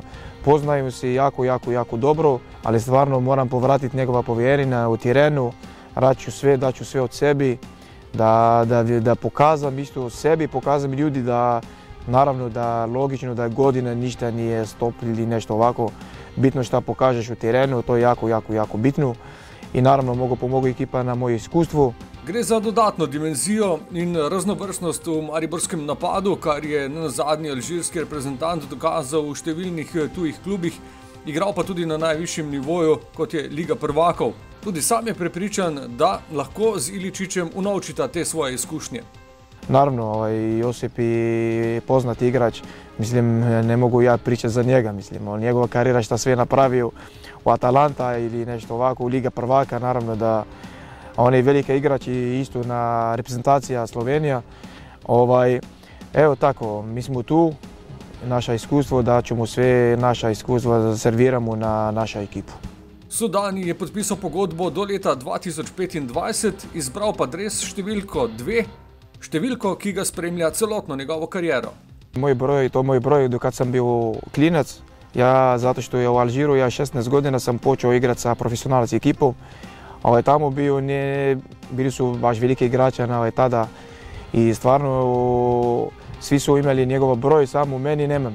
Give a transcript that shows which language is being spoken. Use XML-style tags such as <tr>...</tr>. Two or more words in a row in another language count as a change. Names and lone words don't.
<hr>Poznaju se jako dobro, ali stvarno moram povratiti njegova povjerenja u terenu, daću sve od sebi, da pokazam isto sebi, pokazam ljudi da, naravno da logično da godina ništa nije stop ili nešto ovako. Bitno što pokažeš u terenu, to je jako bitno i naravno mogu ekipa na moje iskustvu.</hr> <sl>Gre za dodatno dimenzijo in raznovrstnost v mariborskem napadu, kar je nazadnje alžirski reprezentant dokazal v številnih tujih klubih, igral pa tudi na najvišjem nivoju, kot je Liga prvakov. Tudi sam je prepričan, da lahko z Iličićem unovčita te svoje izkušnje.</sl> <hr>Naravno, Josip je poznat igrač, mislim, ne mogu ja pričati za njega, mislim, njegova karijera šta sve napravio u Atalanta ili nešto ovako, u Liga prvaka, naravno da on je veliki igrač i isto na reprezentacija Slovenija. Evo tako, mi smo tu, naše iskustvo, da ćemo sve naša iskustva serviramo na našu ekipu.</hr> <sl>Sudani je podpisal pogodbo do leta 2025, izbral pa dres številko 2, številko, ki ga spremlja celotno njegovo kariero.</sl> <hr>Moj broj dokad sam bio klinac, zato što je u Alžiru, ja 16 godina sam počeo igrati sa profesionalci ekipom. Tamo bili su baš veliki igrači tada i stvarno svi su imali njegov broj, samo meni nemam.</hr>